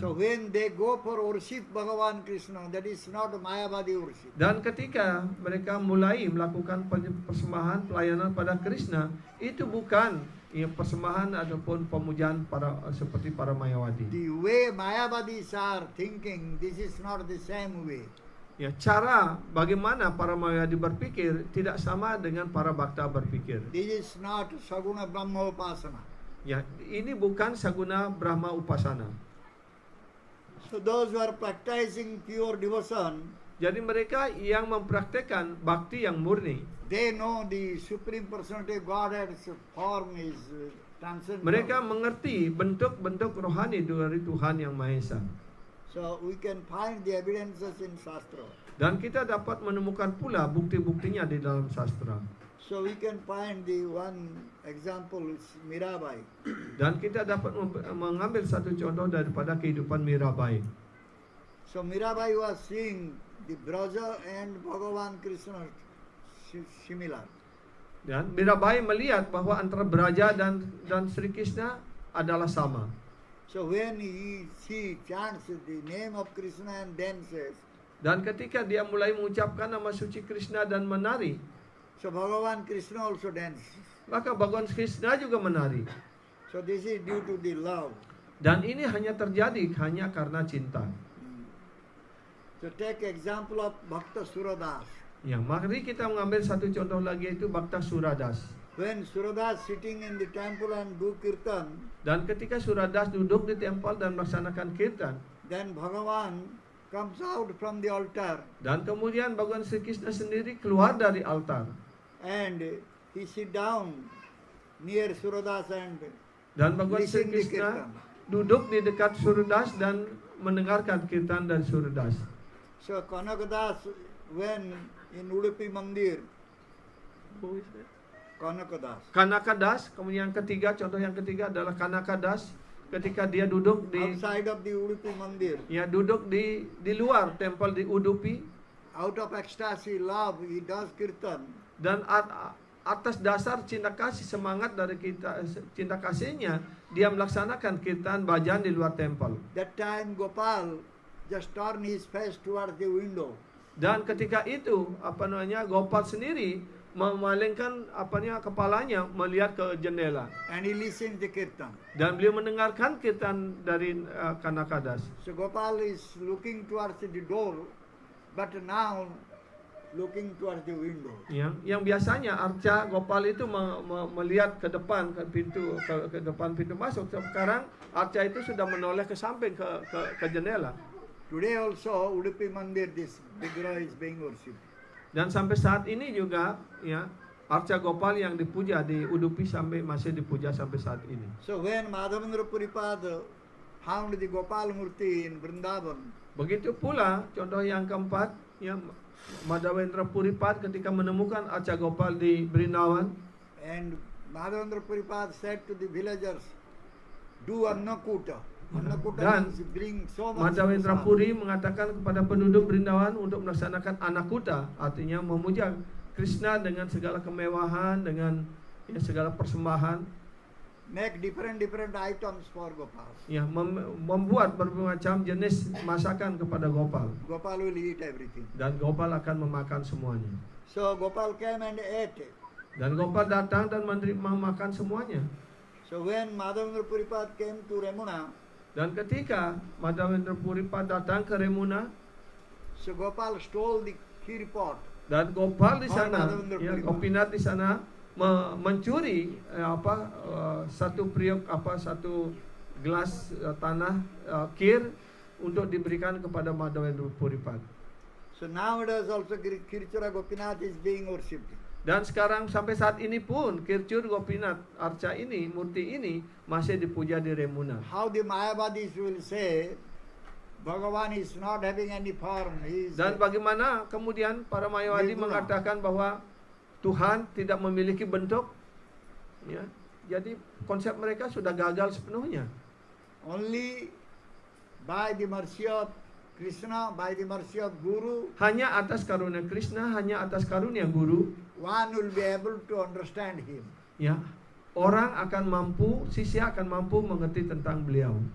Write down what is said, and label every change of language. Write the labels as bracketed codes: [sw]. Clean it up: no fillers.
[en] So when they go for worship Bhagavan Krishna, that is not Mayavadi worship. [id] Dan ketika mereka mulai melakukan persembahan pelayanan pada Krishna, itu bukan persembahan ataupun pemujaan seperti para Mayawadi. [en] The way Mayavadis are thinking, this is not the same way. [id] Ya, cara bagaimana para Mayawadi berpikir tidak sama dengan para Bhakta berpikir. [en] This is not Saguna Brahma Upasana. [id] Ya, ini bukan Saguna Brahma Upasana. [en] So those who are practicing pure devotion, [id] Jadi mereka yang mempraktekkan bakti yang murni, [en] they know the Supreme Personality of Godhead's form is transcendental. [id] mereka mengerti bentuk-bentuk rohani dari Tuhan yang Maha Esa. [en] So we can find the evidences in Shastra. [id] Dan kita dapat menemukan pula bukti-buktinya di dalam sastra. [en] So we can find the one example is Mirabai. [id] Dan kita dapat mengambil satu contoh daripada kehidupan Mirabai. [en] So Mirabai was seeing the Braja and Bhagavan Krishna similar. [id] Dan Mirabai melihat bahwa antara Braja dan Sri Krishna adalah sama. [en] So when she chants the name of Krishna and dances, [id] Dan ketika dia mulai mengucapkan nama suci Krishna dan menari, [en] so Bhagavan Krishna also dances. [id] maka Bhagavan Krishna juga menari. [en] So this is due to the love. [id] Dan ini hanya terjadi hanya karena cinta. [en] So take example of Bhakta Suradas. [id] Ya, mari kita mengambil satu contoh lagi, yaitu Bhakta Suradas. [en] When Suradas sitting in the temple and do kirtan, [id] Dan ketika Suradas duduk di tempel dan melaksanakan kirtan, [en] then Bhagavan comes out from the altar [id] dan kemudian Bhagavan Sri Krishna sendiri keluar dari altar, [en] and he sit down near Suradas and [id] dan Bhagavan Sri [en] listen the [id] Krishna [en] kirtan. [id] duduk di dekat Surdas dan mendengarkan kirtan dari Surdas. [en] So Kanakadas, when in Udupi Mandir, Kanakadas, [id] Kanakadas, kemudian contoh yang ketiga adalah Kanakadas ketika dia duduk di [en] outside of the Udupi Mandir, [id] duduk di luar tempel di Udupi, [en] out of ecstasy, love, he does kirtan. [id] dan atas dasar cinta kasih, semangat dari kita, cinta kasihnya, dia melaksanakan kirtan bhajan di luar tempel. [en] That time Gopal just turned his face towards the window. [id] Dan ketika itu Gopal sendiri memalingkan kepalanya melihat ke jendela, [en] And he listened the kirtan. [id] dan beliau mendengarkan kirtan dari Kanakadas. [en] So Gopal is looking towards the door, but now looking towards the window. [id] Yang biasanya Arca Gopal itu melihat ke depan ke depan pintu masuk. Sekarang Arca itu sudah menoleh ke samping ke jendela. [en] Today also Udupi Mandir, this Vigraha is being worshipped. [id] Dan sampai saat ini juga Arca Gopal yang dipuja di Udupi masih dipuja sampai saat ini. [en] So when Madhavendra Puripada found the Gopal Murti in Vrindavan, [id] Begitu pula contoh yang keempat, Madhavendra Puripad ketika menemukan Arca Gopal di Brindavan, [en] and Madhavendra Puripad said to the villagers, do Annakuta. Annakuta [id] Dan [en] means bring so much [id] Madhavendra [en] prasad. [id] Puri mengatakan kepada penduduk Brindavan untuk melaksanakan Anakuta, artinya memuja Krishna dengan segala kemewahan, dengan segala persembahan, [en] Make different items for Gopal. [id] membuat berbagai macam jenis masakan kepada Gopal, [en] Gopal will eat everything. [id] dan Gopal akan memakan semuanya. [en] So Gopal came and ate it. [id] Dan Gopal datang dan menerima makan semuanya. [en] So when Madhavendra Puripad came to Remuna, [id] Dan ketika Madhavendra Puripad datang ke Remuna, [en] so Gopal stole the kheer pot. [id] dan Gopal di sana, [en] Madhavendra Puripad. [id] Gopinath di sana mencuri satu gelas tanah kir untuk diberikan kepada Madhavendra Puripad. [en] So nowadays also Kirchura Gopinath is being worshipped. [id] Dan sekarang sampai saat ini pun Kirchur Gopinath Arca ini, murti ini masih dipuja di Remuna. [en] How the Mayavadis will say Bhagavan is not having any form. He is [id] Dan bagaimana kemudian para Mayawadi [en] Nirguna. [id] mengatakan bahwa Tuhan tidak memiliki bentuk, jadi konsep mereka sudah gagal sepenuhnya. [en] only by the mercy of Krishna, by the mercy of Guru, [id] Hanya atas karunia Krishna, hanya atas karunia Guru, [en] one will be able to understand him. [id] orang akan mampu, sisya akan mampu mengerti tentang beliau.